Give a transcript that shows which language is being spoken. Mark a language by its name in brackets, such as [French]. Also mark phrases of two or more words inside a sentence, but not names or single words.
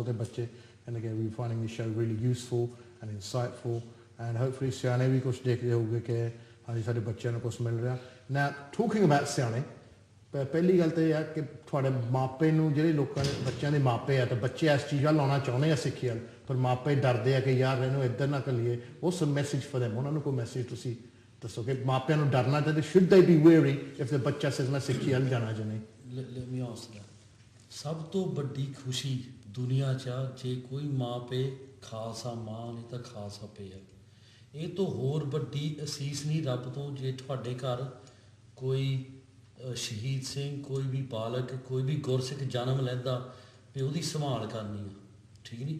[Punjabi] ਤੇ ਬੱਚੇ ਕਹਿੰਦੇ ਕਿ [English] we finding this show really useful and insightful and hopefully [Punjabi] ਸਿਆਣੇ ਵੀ ਕੁਝ ਦੇਖਦੇ ਹੋਗੇ ਕਿ ਹਾਂਜੀ ਸਾਡੇ ਬੱਚਿਆਂ ਨੂੰ ਕੁਝ ਮਿਲ ਰਿਹਾ ਨਾ [English] talking about [Punjabi] ਸਿਆਣੇ ਪਹਿਲੀ ਗੱਲ ਤਾਂ ਇਹ ਆ ਕਿ ਤੁਹਾਡੇ ਮਾਪੇ ਨੂੰ ਜਿਹੜੇ ਲੋਕਾਂ ਦੇ ਬੱਚਿਆਂ ਦੇ ਮਾਪੇ ਆ ਤਾਂ ਬੱਚੇ ਇਸ ਚੀਜ਼ ਵੱਲ ਆਉਣਾ ਚਾਹੁੰਦੇ ਆ ਸਿੱਖੀ ਵੱਲ ਪਰ ਮਾਪੇ ਡਰਦੇ ਆ ਕਿ ਯਾਰ ਇਹਨੂੰ ਇੱਧਰ ਨਾ ਕਰੀਏ [English] so message for them [Punjabi] ਉਹਨਾਂ ਨੂੰ ਕੋਈ ਮੈਸੇਜ ਤੁਸੀਂ ਦੱਸੋ ਕਿ ਮਾਪਿਆਂ ਨੂੰ ਡਰਨਾ ਚਾਹੀਦਾ, [English] should they be wary if the ਬੱਚਾ says [Punjabi] ਮੈਂ ਸਿੱਖੀ ਵੱਲ ਜਾਣਾ ਜਾਂ ਨਹੀਂ? [English] Let me answer that. [Punjabi] ਸਭ ਤੋਂ ਵੱਡੀ ਖੁਸ਼ੀ ਦੁਨੀਆ 'ਚ ਆ ਜੇ ਕੋਈ ਮਾਂ ਪੇ ਖਾਲਸਾ ਮਾਂ ਨਹੀਂ ਤਾਂ ਖਾਲਸਾ ਪੇ ਹੈ। ਇਹ ਤੋਂ ਹੋਰ ਵੱਡੀ ਅਸੀਸ ਨਹੀਂ ਰੱਬ ਤੋਂ ਜੇ ਤੁਹਾਡੇ ਘਰ ਕੋਈ ਸ਼ਹੀਦ ਸਿੰਘ, ਕੋਈ ਵੀ ਬਾਲਕ, ਕੋਈ ਵੀ ਗੁਰਸਿੱਖ ਜਨਮ ਲੈਂਦਾ ਵੀ ਉਹਦੀ ਸੰਭਾਲ ਕਰਨੀ ਆ, ਠੀਕ ਨਹੀਂ?